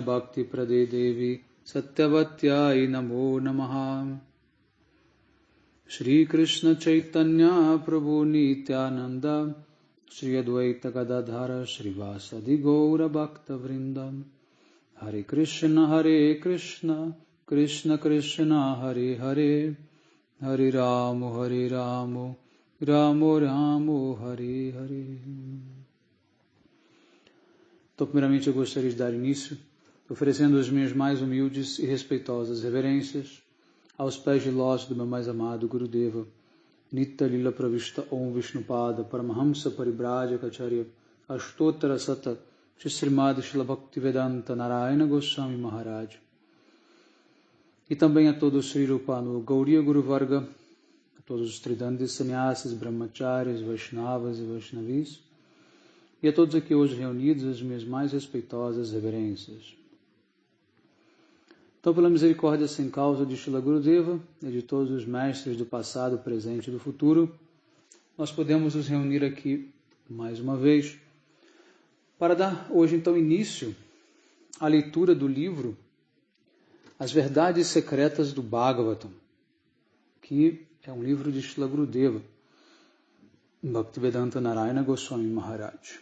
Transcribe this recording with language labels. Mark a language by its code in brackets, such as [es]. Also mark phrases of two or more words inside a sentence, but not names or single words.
[sa] भक्ति प्रदे देवि सत्यवत्यै नमो नमः Shri Krishna Chaitanya Prabhu Nityananda Shri Advaita Gadadhara Srivasadi Gaura Bhakta Vrindam Hare Krishna Krishna Krishna Hare Hare Hare Ramo Ramo Ramo Hare Hare. [pt] Então, primeiramente, eu gostaria de dar início oferecendo as minhas mais humildes e respeitosas reverências aos pés de lótus do meu mais amado Gurudeva, Nitya Lila Pravishta Om Vishnupada Paramahamsa Paribrajacharya Ashtotara Sata Srimad Shila Bhaktivedanta Narayana Goswami Maharaj, e também a todos os Sri Rupa no Gauriya Guru Varga, todos os Tridandis, Sannyasis, Brahmacharis, Vaishnavas e Vaishnavis, e a todos aqui hoje reunidos, as minhas mais respeitosas reverências. Então, pela misericórdia sem causa de Srila Gurudeva e de todos os mestres do passado, presente e do futuro, nós podemos nos reunir aqui mais uma vez para dar hoje então início à leitura do livro As Verdades Secretas do Bhagavatam, que é um livro de Srila Gurudeva, Bhaktivedanta Narayana Goswami Maharaj.